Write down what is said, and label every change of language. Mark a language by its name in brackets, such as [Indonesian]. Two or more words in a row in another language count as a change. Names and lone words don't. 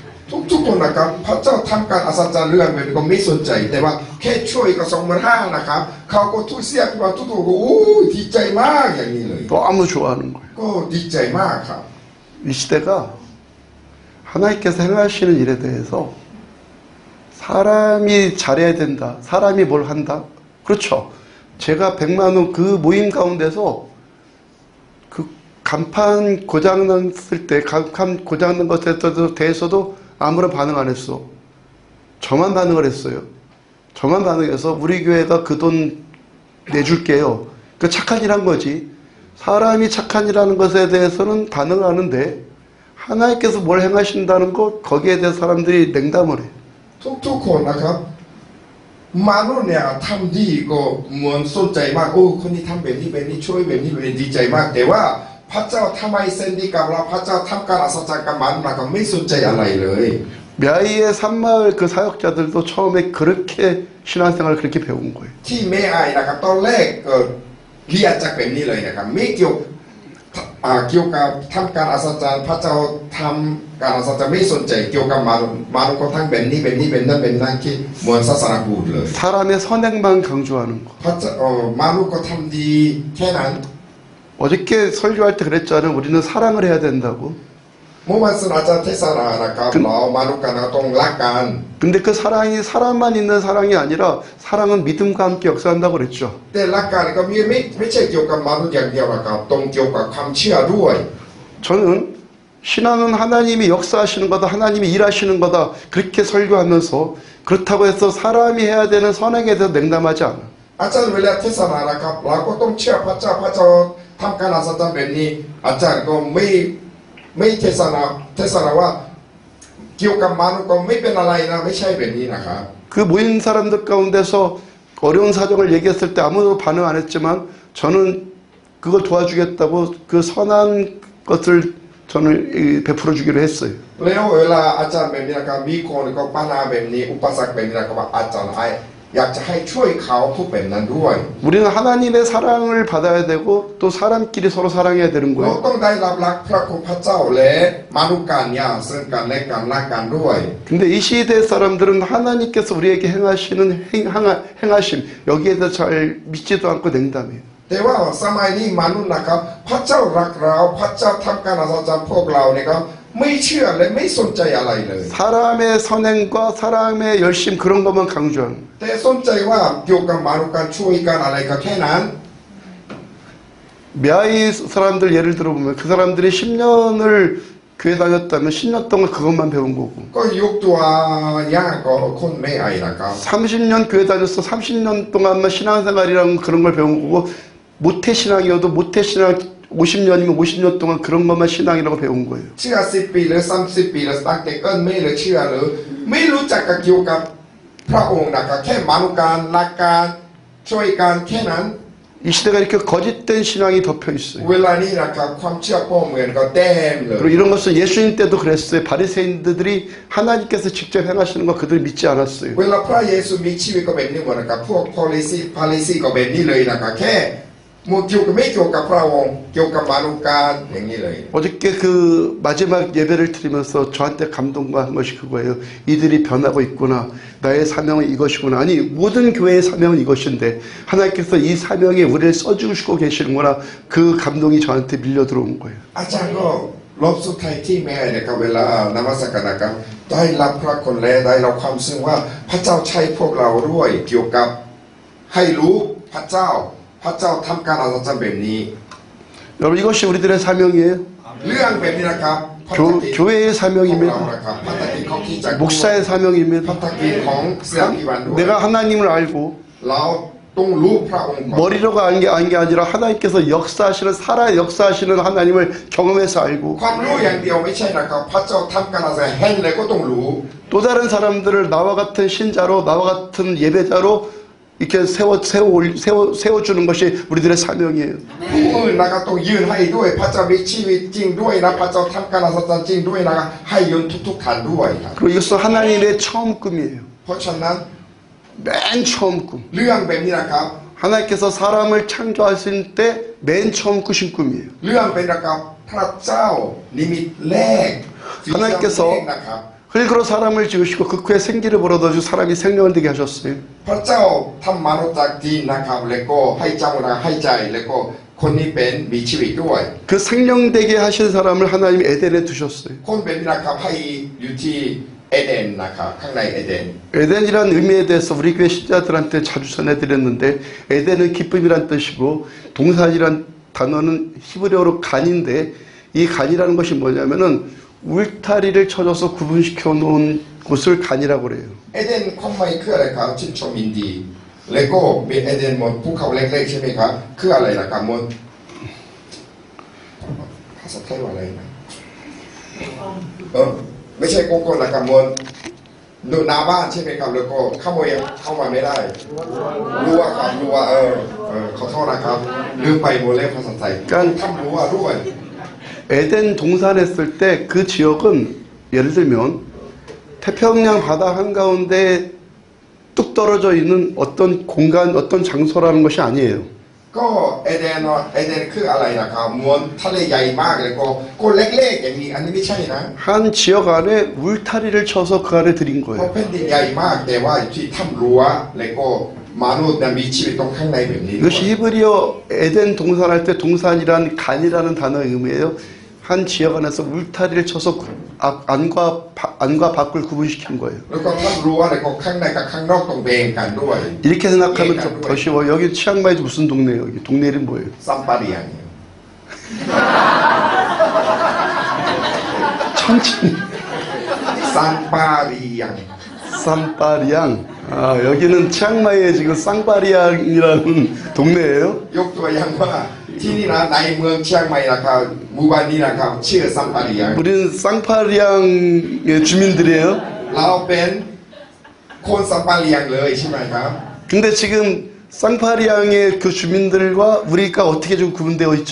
[Thai] ทุกๆคนนะครับพระเจ้าทำการอัศจรรย์เรื่องแบบนี้ก็ไม่สนใจแต่ว่าแค่ช่วยก็25,000นะครับเขาก็ทุกเสียกว่าทุกๆก็โอ้ยดีใจมากอย่างนี้เลย [Korean] 너무 좋아하는 거예요. [Thai] ก็ดีใจมากครับ [Korean] 이 시대가 하나님께서 행하시는 일에 대해서 사람이 잘해야 된다. 사람이 뭘 한다. 그렇죠. 제가 100만 원 그 모임 가운데서 그 간판 고장났을 때 간판 고장난 것에 대해서도 아무런 반응 안 했어. 저만 반응을 했어요. 저만 반응해서 우리 교회가 그 돈 내줄게요. 그 착한 일 한 거지. 사람이 착한 일하는 것에 대해서는 반응을 하는데 하나님께서 뭘 행하신다는 것 거기에 대해 사람들이 냉담을 해. [Thai] ทุกๆคนนะครับมนุษย์เนี่ยทำดีก็เหมือนสนใจมากโอ้คนนี้ทำแบบนี้แบบนี้ช่วยแบบนี้แบบนี้ดีใจมากแต่ว่าพระเจ้าทำไมเส้นดีกับเราพระเจ้าทำการอัศจรรย์กับมันเราก็ไม่สนใจอะไรเลย [Korean] мя이의 산마을 그 사역자들도 처음에 그렇게 신앙생활을 그렇게 배운 거예요. [Thai] ที่แม่อายนะครับตอนแรกเรียนจากแบบนี้เลยนะครับไม่เกี่ยวกับทำการอัศจรรย์พระเจ้าทำการอัศจรรย์ไม่สนใจเกี่ยวกับมนุษย์ก็ทั้งแบบนี้แบบนี้แบบนั้นแบบนั้นที่เหมือนศาสนาพุทธเลย [Korean] 사람의 선행만 강조하는 거. [Thai] พระเจ้ามนุษย์ก็ทำดีแค่นั้น [Korean] 어저께 설교할 때 그랬잖아요. 우리는 사랑을 해야 된다고. [Thai] เมื่อวันศาสตราจารย์เทศนานะครับเรามนุษย์กันต้องรักกัน [Korean] 근데 그 사랑이 사람만 있는 사랑이 아니라 사랑은 믿음과 함께 역사한다고 그랬죠. [Thai] แต่รักกันก็ไม่ใช่เกี่ยวกับมนุษย์อย่างเดียวนะครับต้องเกี่ยวกับความเชื่อด้วย [Korean] 저는 신앙은 하나님이 역사하시는 거다. 하나님이 일하시는 거다. 그렇게 설교하면서 그렇다고 해서 사람이 해야 되는 선행에 대해서 냉담하지 않아. [Thai] อาจารย์เวลาเทศนานะครับเราก็ต้องเชื่อพระเจ้าทำการอัศจรรย์แบบนี้อาจารย์ก็ไม่เทศนาว่าเกี่ยวกับมนุษย์ก็ไม่เป็นอะไรนะไม่ใช่แบบนี้นะครับ [Korean] 그 모인 사람들 가운데서 어려운 사정을 얘기했을 때 아무도 반응 안 했지만 저는 그걸 도와주겠다고 그 선한 것을 저는 베풀어 주기로 했어요. [Thai] แล้วเวลาอาจารย์แบบนี้นะครับมีคนก็ปัญหาแบบนี้อุปสรรคแบบนี้นะครับว่าอาจารย์อยากจะให้ช่วยเขาทุกแบบนั้นด้วย [Korean] 우리는 하나님의 사랑을 받아야 되고 또 사람끼리 서로 사랑해야 되는 [Thai] เรา [Korean] 거예요. [Thai] ต้องได้รับรักพระคุณพระเจ้าและมนุษย์กันเนี่ยซึ่งกันและกันรักกันด้วย [Korean] 근데 이 시대 사람들은 하나님께서 우리에게 행하시는 행하심 여기에 대해서 잘 믿지도 않고 냉담해요. [Thai] แต่ว่าสมัยนี้มนุษย์นะครับพระเจ้ารักเราพระเจ้าทำการอัศจรรย์พวกเราเนี่ยครับไม่เชื่อและไม่สนใจอะไรเลย [Korean] 사람의 선행과 사람의 열심 그런 것만 강조하는 거예요. [Thai] แต่สนใจว่าเกี่ยวกับมนุษย์การช่วยกันอะไรก็แค่นั้น [Korean] 미아이 사람들 예를 들어보면 그 사람들이 10년을 교회 다녔다면 10년 동안 그것만 배운 거고 [Thai] ก็ยกตัวอย่างก็คนไม่ไอนะครับ [Korean] 30년 교회 다녔어 30년 동안만 신앙생활이라는 그런 걸 배운 거고 모태 신앙이어도 모태 신앙 50년이면 50년 동안 그런 것만 신앙이라고 배운 거예요. [Thai] เชื่อ10 ปีหรือ30 ปีหรือตั้งแต่เกิดไม่เลยเชื่อหรือไม่รู้จักกับเกี่ยวกับพระองค์นะครับแค่มนุษย์การรักกันช่วยกันแค่นั้น [Korean] 이 시대가 이렇게 거짓된 신앙이 덮여 있어요. [Thai] เวลานี้นะครับความเชื่อก็เหมือนก็เต็มเลย [Korean] 그리고 이런 것은 예수님 때도 그랬어요. 바리새인들이 하나님께서 직접 행하시는 거 그들이 믿지 않았어요. [Thai] เวลาพระเยซูมีชีวิตก็แบบนี้หมดนะครับพวกพาริซีก็แบบนี้เลยนะครับแค่ไม่เกี่ยวกับพระองค์เกี่ยวกับมนุษย์การอย่างนี้เลย [Korean] 어저께 그 마지막 예배를 드리면서 저한테 감동과 한 것이 그거예요. 이들이 변하고 있구나. 나의 사명은 이것이구나. 아니 모든 교회의 사명은 이것인데 하나님께서 이 사명에 우리를 써주시고 계시는구나. 그 감동이 저한테 밀려 들어온 거예요. [Thai] อาจารย์ก็รอบสุดท้ายที่แม่นะครับเวลานมัสการนะครับได้รับพระคุณและได้รับความซึ้งว่าพระเจ้าใช้พวกเราด้วยเกี่ยวกับให้รู้พระเจ้าทำการอัศจรรย์แบบนี้ [Korean] 여러분 이것이 우리들의 사명이에요. [Thai] เรื่องแบบนี้นะครับ [Korean] 교회의 [Thai] พวกเรา [Korean] 사명입니다. [Thai] นะครับพัฒกิจของที่จักร [Korean] 목사의 [Thai] พั [Korean] 사명입니다. [Thai] ฒกิจของเสียพิวันด้วย [Korean] 내가 하나님을 알고 [Thai] เราต้องรู้พระองค์ก่อน [Korean] 머리로가 아는 게 아니라 하나님께서 역사하시는 역사하시는 하나님을 경험해서 알고 [Thai] ความรู้อย่างเดียวไม่ใช่นะครับพระเจ้าทำการอัศจรรย์เห็นเลยก็ต้องรู้ [Korean] 또 다른 사람들을 나와 같은 신자로 나와 같은 예배자로 이렇게 세워주는 것이 우리들의 사명이에요. [Thai] ผู้ผู้อื่นนะครับต้องยืนให้ด้วยพระเจ้ามีชีวิตจริงด้วยนะพระเจ้าทำการอัศจรรย์จริงด้วยนะครับให้ยืนทุกๆท่านด้วยครับ [Korean] 그리고 이것은 하나님의 처음 꿈이에요. [Thai] เพราะฉะนั้น [Korean] 맨 처음 꿈. [Thai] เรื่องแบบนี้นะครับ [Korean] 하나님께서 사람을 창조하실 때 맨 처음 꾸신 꿈이에요. [Thai] เรื่องเป็นนะครับพระเจ้านิมิตแรก [Korean] 하나님께서 [Thai] แรกนะครับ [Korean] 흙으로 사람을 지으시고 그 후에 생기를 불어넣어주고 사람이 생명을 되게 하셨어요. [Thai] พระเจ้าทำมนุษย์จากดินนะครับแล้วก็ให้เจ้านะให้ใจแล้วก็คนนี้เป็นมีชีวิตด้วย [Korean] 그 생명되게 하신 사람을 하나님 에덴에 두셨어요. [Thai] คนเป็นนะครับให้อยู่ที่เอเดนนะครับข้างในเอเดน [Korean] 에덴이란 의미에 대해서 우리 교회 신자들한테 자주 전해드렸는데 에덴은 기쁨이란 뜻이고 동산이란 단어는 히브리어로 간인데 이 간이라는 것이 뭐냐면은 울타리를 쳐줘서 구분시켜 놓은 곳을 간이라고 그래요. [Thai] เอเดนความหมายคืออะไรครับชื่นชมยินดีแล้วก็มีเอเดนหมดภูเขาเล็กๆใช่ไหมครับคืออะไรล่ะครับหมดภาษาไทยว่าอะไรนะไม่ใช่โกโก้ละครับหมดดูหน้าบ้านใช่ไหมครับแล้วก็ขโมยเข้ามาไม่ได้รั้วครับรั้วขอโทษนะครับลืมไปหมดเลยภาษาไทยทำรั้วด้วย [Korean] 에덴 동산했을 때 그 지역은 예를 들면 태평양 바다 한가운데 뚝 떨어져 있는 어떤 공간, 어떤 장소라는 것이 아니에요. [Thai] ก็เอเดนคืออะไรนะครับมวลทะเลใหญ่มากเลยก็เล็กๆอย่างนี้อันนี้ไม่ใช่นะ [Korean] 한 지역 안에 울타리를 쳐서 그 안에 들인 [Thai] เพราะ [Korean] 거예요. [Thai] แผ่นดินใหญ่มากแต่ว่าที่ทำรั้วแล้วก็มนุษย์มีชีวิตตรงข้างในแบบนี้ [Korean] 이것이 히브리어 에덴 동산할 때 동산이란 간이라는 단어의 의미예요. 한 지역 안에서 울타리를 쳐서 안과 밖을 구분시킨 거예요. [Thai] แล้วก็ทำรั้วแล้วก็ข้างในกับข้างนอกต้องแบ่งกันด้วย [Korean] 이렇게 생각하면 더 쉬워. 여기 치앙마이도 무슨 동네예요? 여기 동네 이름 뭐예요? ซัมปาเรียง 천칭 ซัมปาเรียง 쌈파리앙. 아, 여기는 치앙마이에 지금 쌍파리앙이라는 동네예요. [Thai] ยกตัวอย่างว่าที่นี่นะในเมืองเชียงใหม่นะครับหมู่บ้านนี้นะครับชื่อซัมปาเรียง [Korean] 우리는 쌍파리앙의 주민들이에요. [Thai] เราเป็นคนซัมปาเรียงเลยใช่ไหมครับ [Korean] 근데 지금 쌍파리앙의 그 주민들과 우리가 어떻게 좀 구분되어 있죠?